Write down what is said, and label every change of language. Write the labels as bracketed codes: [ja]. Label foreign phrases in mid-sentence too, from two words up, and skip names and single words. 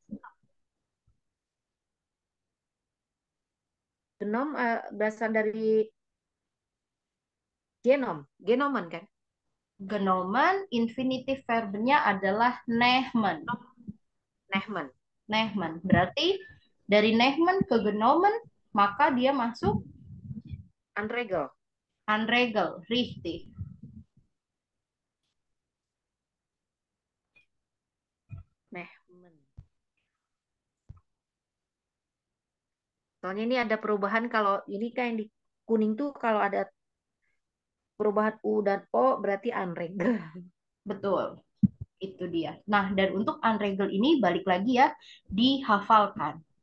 [id] berasal dari genomen kan? genomen, infinitif verbennya adalah nehmen. Nehmen, Nehmen. Berarti dari nehmen ke genomen, maka dia masuk unregel, [de] unregel, richtig. [id] nehmen. Soalnya ini ada perubahan, kalau ini kan yang di kuning tuh kalau ada perubahan U dan O berarti unregel. Betul. Itu dia. Nah, dan untuk unregel ini balik lagi ya, dihafalkan.